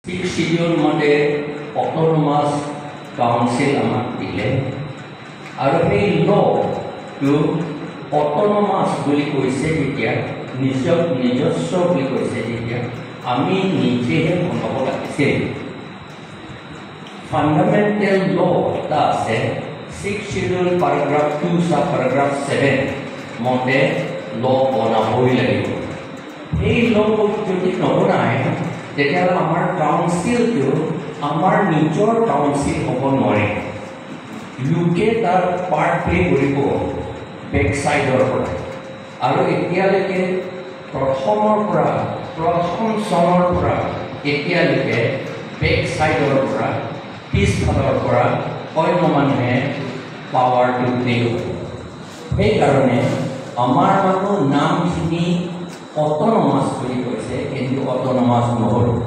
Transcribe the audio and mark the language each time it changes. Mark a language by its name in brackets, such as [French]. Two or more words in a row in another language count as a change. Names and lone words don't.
[Assamese] schedule mode [English] autonomous council [Assamese] আমাক দিলে আৰু এই law টো autonomous বুলি কৈছে যেতিয়া নিজস্ব বুলি কৈছে যেতিয়া আমি নিজেহে বনাব লাগিছে [English] fundamental law [Assamese] টা আছে [English] 6th schedule paragraph 2 sub paragraph [Assamese] 7 মতে law বনাব লাগিব এই law যদি নবনায় তেতিয়াহ'লে আমাৰ কাউন্সিলটো আমাৰ নিজৰ কাউন্সিল হ'ব নোৱাৰে লোকে তাৰ [English] part play [Assamese] কৰিব [English] back sideৰ [Assamese] পৰা আৰু এতিয়ালৈকে প্ৰথম চনৰ পৰা এতিয়ালৈকে [English] back sideৰ [Assamese] পৰা পিছফালৰ পৰা অন্য মানুহে [English] powerটো play [Assamese] কৰে সেইকাৰণে আমাৰ মানুহ নামখিনি autonomous বুলি কৈছে কিন্তু autonomous নহল